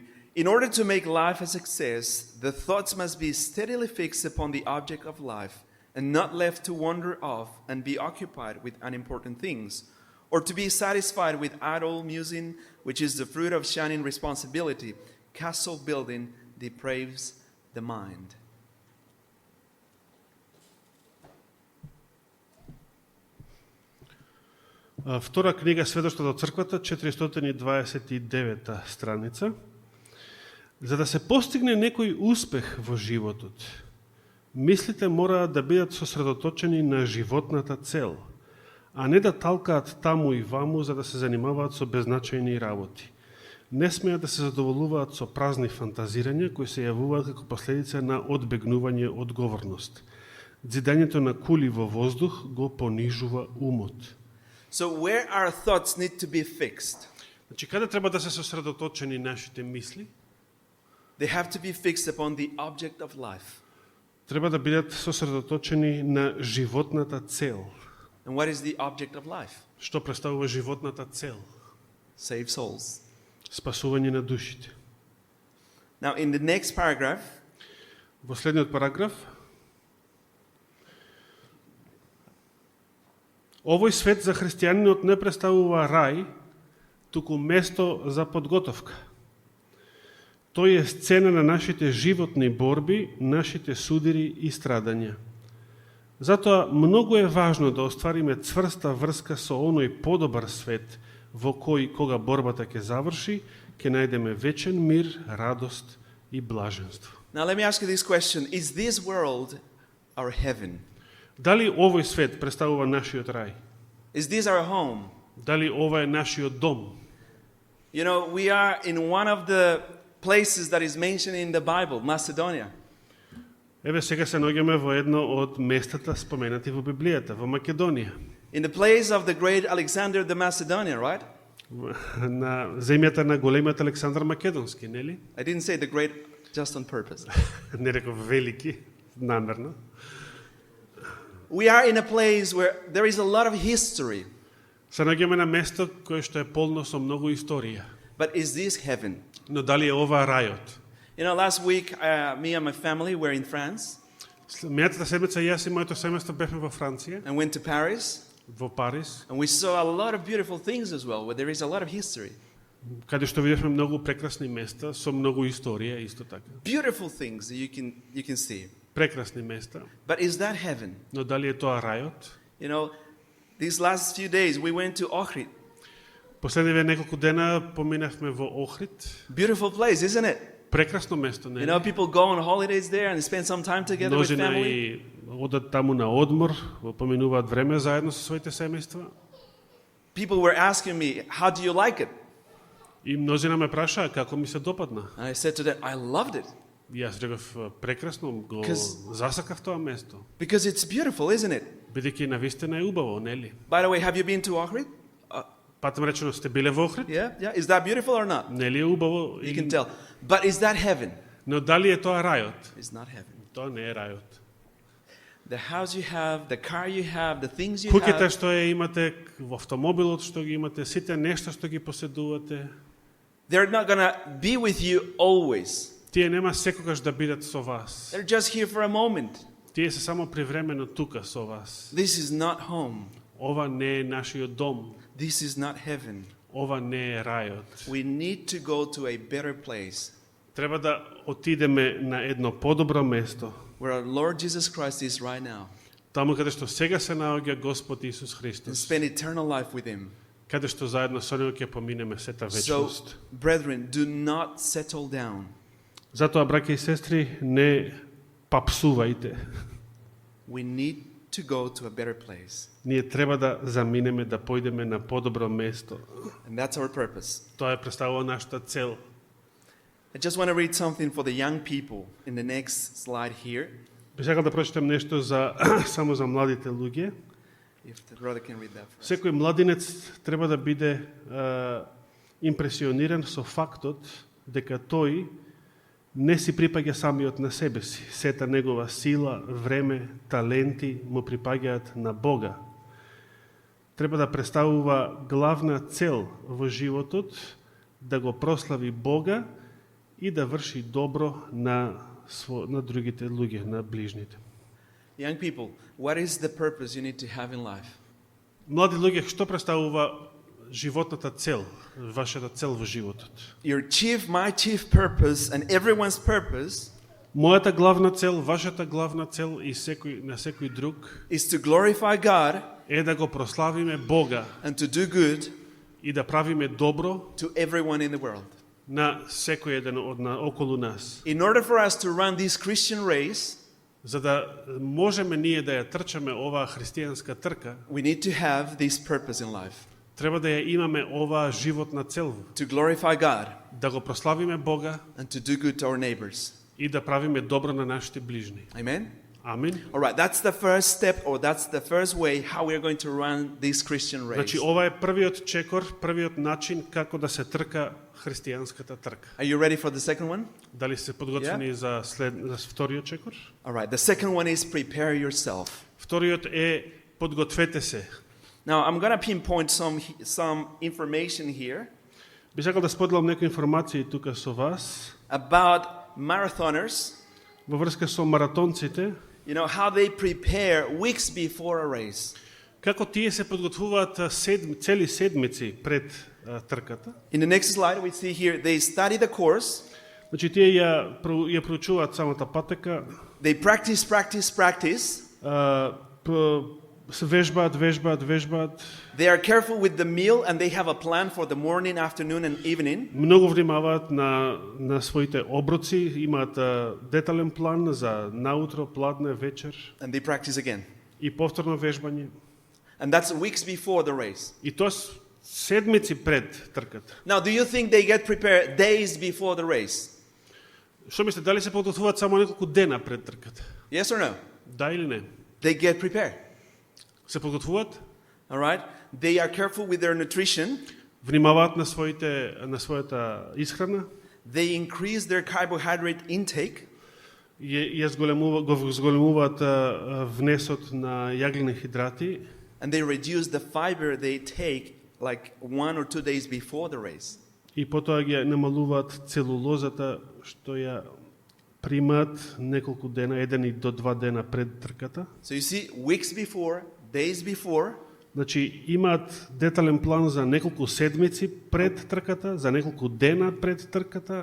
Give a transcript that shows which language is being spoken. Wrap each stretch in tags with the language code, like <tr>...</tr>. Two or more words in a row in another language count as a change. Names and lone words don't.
<en>In order to make life a success, the thoughts must be steadily fixed upon the object of life and not left to wander off and be occupied with unimportant things, or to be satisfied with idle musing, which is the fruit of shining responsibility. Castle building depraves the mind.</en> <mk>Втора книга Сведоштво до црквата, 429 страница. За да се постигне некој успех во животот, мислите мораат да бидат сосредоточени на животната цел, а не да талкаат таму и ваму за да се занимаваат со беззначајни работи. Не смеат да се задоволуваат со празни фантазирања кои се јавуваат како последица на одбегнување одговорност. Дзидањето на кули во воздух го понижува умот.</mk> <en>So where our thoughts need to be fixed?</en> <mk>Значи, каде треба да се сосредоточени нашите мисли?</mk> <en>They have to be fixed upon the object of life.</en> <mk>Треба да бидат сосредоточени на животната цел.</mk> <en>And what is the object of life?</en> <mk>Што представува животната цел?</mk> <en>Save souls.</en> <mk>Спасување на душите.</mk> <en>Now, in the next paragraph,</en> <mk>Во следниот параграф, овој свет за христијанинот не представува рај, туку место за подготовка. Тој е сцена на нашите животни борби, нашите судири и страдања. Затоа многу е важно да оствариме цврста врска со оној подобар свет во кој, кога борбата ќе заврши, ќе најдеме вечен мир, радост и блаженство.</mk> <en>now let me ask you this question. Is this world our heaven?</en> <mk>Дали овој свет представува нашиот рај?</mk> <en>Is this our home?</en> <mk>Дали ова е нашиот дом?</mk> <en>You know, we are in one of the places that is mentioned in the Bible, Macedonia.</en> <mk>Еве сега се наоѓаме во едно од местата споменати во Библијата, во Македонија.</mk> <en>In the place of the great Alexander the Macedonian, right?</en> <mk>На земјата на големиот Александар Македонски, нели?</mk> <en>I didn't say the great just on purpose.</en> <mk>Не реков велики, намерно.</mk> <en>We are in a place where there is a lot of history.</en> <mk>Се наоѓаме на место кое што е полно со многу историја.</mk> <en>But is this heaven?</en> <mk>Но дали е ова рајот?</mk> <en>You know, last week, me and my family were in France</en> <mk>Минатата седмица јас и моето семејство бевме во Франција,</mk> <en>and went to Paris.</en> <mk>во Париз,</mk> <en>And we saw a lot of beautiful things as well, where there is a lot of history.</en> <mk>каде што видевме многу прекрасни места со многу историја исто така.</mk> <en>Beautiful things that you can see.</en> <mk>Прекрасни места.</mk> <en>But is that heaven?</en> <mk>Но дали е тоа рајот?</mk> <en>You know, these last few days we went to Ohrid.</en> <mk>Последниве неколку дена поминавме во Охрид.</mk> <en>Beautiful place, isn't it?</en> <mk>Прекрасно место,</mk> <en>You</en> <mk>нели?</mk> <en>know, people go on holidays there and spend some time together with</en> <mk>Мнозина</mk> <en>family.</en> <mk>и одат таму на одмор, поминуваат време заедно со своите семејства.</mk> <en>People were asking me, how do you like it?</en> <mk>И мнозина ме прашаа како ми се допадна.</mk> <en>And I said to them, I loved it.</en> <mk>И јас реков прекрасно, го засакав тоа место.</mk> <en>Because it's beautiful, isn't it?</en> <mk>Бидејќи навистина е убаво, нели?</mk> <en>By the way, have you been to Ohrid?</en> <mk>Патем речено, сте биле во Охрид?</mk> <en>Yeah. Is that beautiful or not?</en> <mk>Нели е убаво?</mk> <en>You can tell. But is that heaven?</en> <mk>Но дали е тоа рајот?</mk> <en>It's not heaven.</en> <mk>Тоа не е рајот.</mk> <en>The house you have, the car you have, the things you</en> <mk>Куќата</mk> <en>have,</en> <mk>што ја имате, во автомобилот што ги имате, сите нешта што ги поседувате,</mk> <en>they're not going to be with you always.</en> <mk>тие нема секогаш да бидат со вас.</mk> <en>They're just here for a moment.</en> <mk>Тие се само привремено тука со вас.</mk> <en>This is not home.</en> <mk>Ова не е нашиот дом.</mk> <en>This is not heaven.</en> <mk>Ова не е рајот.</mk> <en>We need to go to a better place</en> <mk>Треба да отидеме на едно подобро место,</mk> <en>where our Lord Jesus Christ is right now</en> <mk>таму каде што сега се наоѓа Господ Исус</mk> <en>and</en> <mk>Христос,</mk> <en>spend eternal life with Him.</en> <mk>каде што заедно со Него ќе поминеме сета</mk> <en>So,</en> <mk>вечност.</mk> <en>brethren, do not settle down.</en> <mk>Затоа, браќа и сестри, не папсувајте.</mk> <en>We need to go to a better place.</en> <mk>Ние треба да заминеме, да појдеме на подобро место.</mk> <en>And that's our purpose.</en> <mk>Тоа е представува нашата цел.</mk> <en>I just want to read something for the young people in the next slide here.</en> <mk>Би сакал да прочитам нешто за само за младите луѓе.</mk> <en>If the brother can read that for us.</en> <mk>Секој младинец треба да биде импресиониран со фактот дека тој не си припаѓа самиот на себе си. Сета негова сила, време, таленти му припаѓаат на Бога. Треба да представува главна цел во животот, да го прослави Бога и да врши добро на другите луѓе, на ближните.</mk> <en>Young people, what is the purpose you need to have in life?</en> <mk>Млади луѓе, што представува животната цел, вашата цел во животот?</mk> <en>My chief purpose and everyone's purpose</en> <mk>Мојата главна цел, вашата главна цел и на секој друг</mk> <en>is to glorify God</en> <mk>е да го прославиме Бога</mk> <en>and to do good</en> <mk>и да правиме добро</mk> <en>to everyone in the world.</en> <mk>на секој еден околу нас.</mk> <en>In order for us to run this Christian race,</en> <mk>За да можеме ние да ја трчаме оваа христијанска трка,</mk> <en>we need to have this purpose in life.</en> <mk>треба да ја имаме оваа животна цел,</mk> <en>To glorify God</en> <mk>да го прославиме Бога</mk> <en>and to do good to our neighbors.</en> <mk>и да правиме добро на нашите ближни.</mk> <en>Amen?</en> <mk>Амин.</mk> <en>All right, that's the first step, or that's the first way how we are going to run this Christian race.</en> <mk>Значи, ова е првиот чекор, првиот начин како да се трка христијанската трка.</mk> <en>Are you ready for the second one?</en> <mk>Дали се подготвени за вториот чекор?</mk> <en>All right, the second one is prepare yourself.</en> <mk>Вториот е подгответе се.</mk> <en>Now, I'm going to pinpoint some information here</en> <mk>Би сакал да споделам некои информации тука со вас</mk> <en>about marathoners,</en> <mk>во врска со маратонците,</mk> <en>you know, how they prepare weeks before a race.</en> <mk>како тие се подготвуваат цели седмици пред трката.</mk> <en>In the next slide, we see here, they study the course,</en> <mk>Значи, тие ја проучуваат самата патека,</mk> <en>they practice,</en> <mk>се вежбаат.</mk> <en>they are careful with the meal and they have a plan for the morning, afternoon and evening.</en> <mk>Многу внимаваат на своите оброци, имаат детален план за наутро, пладне, вечер</mk> <en>And they practice again.</en> <mk>и повторно вежбање.</mk> <en>And that's weeks before the race.</en> <mk>И тоа седмици пред трката.</mk> <en>Now, do you think they get prepared days before the race?</en> <mk>Што мислите, дали се подготвуваат само неколку дена пред трката?</mk> <en>Yes or no?</en> <mk>Да или не?</mk> <en>They get prepared.</en> <mk>Се подготвуваат?</mk> <en>All right? They are careful with their nutrition.</en> <mk>внимаваат на својата исхрана,</mk> <en>They increase their carbohydrate intake.</en> <mk>го зголемуваат внесот на јаглени хидрати</mk> <en>And they reduce the fiber they take like 1 or 2 days before the race.</en> <mk>и потоа ги намалуваат целулозата што ја примаат неколку дена, 1 до 2 дена пред трката.</mk> <en>So you see, weeks before, days before,</en> <mk>Значи имаат детален план за неколку седмици пред трката, за неколку дена пред трката.</mk>